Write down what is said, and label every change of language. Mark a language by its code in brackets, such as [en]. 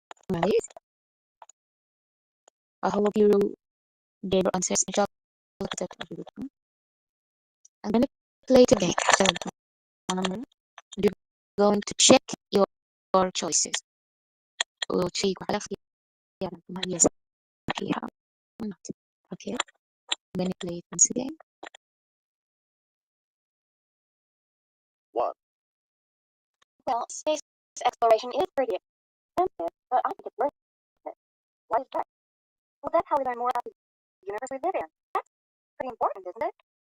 [en] Right. I hope you gave your answers. Inshallah, I'm gonna play it again. So, you're going to check your choices. [ar] وتشيكوا على اختياراتكم هل هي صحيحة [en] or not. Okay, I'm gonna play it once again. 1. Well, space exploration is pretty expensive, but I think it's worth it. Why is that? Well, that's how we learn more about the universe we live in. That's pretty important, isn't it?